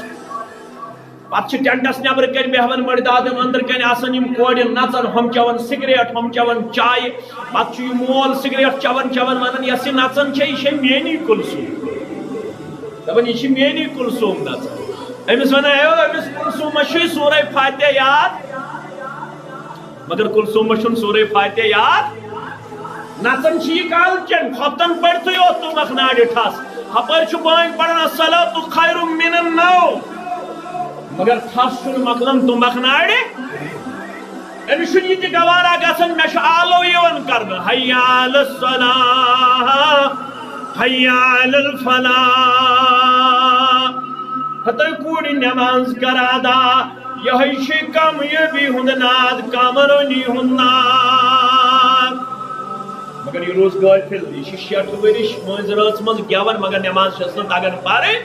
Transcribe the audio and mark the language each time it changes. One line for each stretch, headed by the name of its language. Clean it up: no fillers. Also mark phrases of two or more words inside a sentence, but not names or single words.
Kashmiri: پتہٕ چھِ ٹینٹس نیبر کن بیہوان مردادم اندر کن آسان یم کورِ نژان ہم چٮ۪وان سگریٹ ہم چٮ۪وان چایہِ پتہٕ چھُ یہِ مول سگریٹ چٮ۪وان چٮ۪وان ونان یۄس یہِ نژان چھےٚ یہِ چھےٚ میٛٲنی کُلثوم دپان یہِ چھِ میٛٲنی کُلثوم نژان أمِس ونان ہے أمِس کُلثومس چھُے سورے فاتحہ یاد مگر کُلثومس چھُنہٕ سورے فاتحہ یاد. نژان چھِ یہِ کالچن کھۄفتن پٔرتھٕے یوت تُمبکھ نارِ ٹھس ہپٲرۍ چھُ بٲنۍ پران
Arabic: الصلاۃ خیر من النوم
Kashmiri: مگر تھس چھُنہٕ مۄکلان تُمبکھ نارِ. أمِس چھُنہٕ یہِ تہِ گوارا گژھان مےٚ چھُ آلو یِوان کرنہٕ
Arabic: حی علی الصلاۃ حی علی الفلاح
Kashmiri: ہتٲے کوٗرِ نٮ۪ماز کر ادا یہوے چھُ کامیٲبی ہُنٛد ناد کامرٲنی ہُنٛد ناد. مگر یہ روز غافل یہ 60 ورش مٲنٛزِ رٲژ منٛز گٮ۪وان مگر نٮ۪ماز چھس نہٕ تگان پرٕنۍ.